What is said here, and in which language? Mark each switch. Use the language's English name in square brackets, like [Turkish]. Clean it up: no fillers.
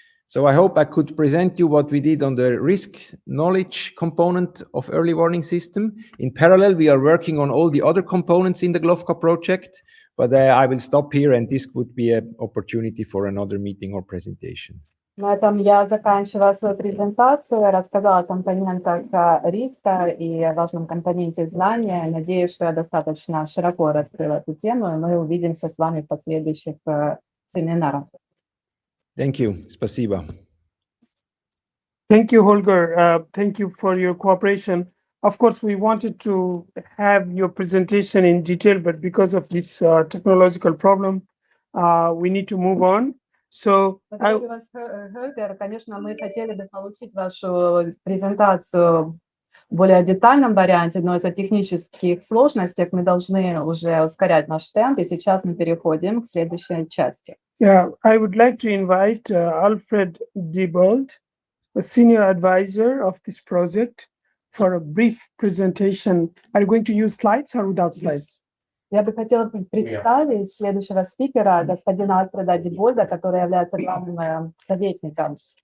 [English] So I hope I could present you what we did on the risk knowledge component of early warning system. In parallel, we are working on all the other components in the GLOVCA project, but I will stop here and this would be an opportunity for another meeting or presentation. [Russian] На этом я заканчиваю свою презентацию. Я рассказала о компонентах риска и важном компоненте знания. Надеюсь, что я достаточно широко раскрыла эту тему, и мы увидимся с вами в последующих семинарах. [English] Thank you. [Russian] Спасибо. [English] Thank you, Holger. Thank you for your cooperation. Of course, we wanted to have your presentation in detail, but because of this technological problem, we need to move on. So, [Russian] Благодарю вас, Holger. Конечно, мы хотели бы получить вашу презентацию в более детальном варианте, но из-за технических сложностей мы должны уже ускорять наш темп, и сейчас мы переходим к следующей части. [English] Yeah, I would like to invite Alfred Diebold, a senior advisor of this project, for a brief presentation. Are you going to use slides or without slides? [Russian] Я бы хотела представить следующего спикера, господина Альфреда Дибольда, который является главным советником.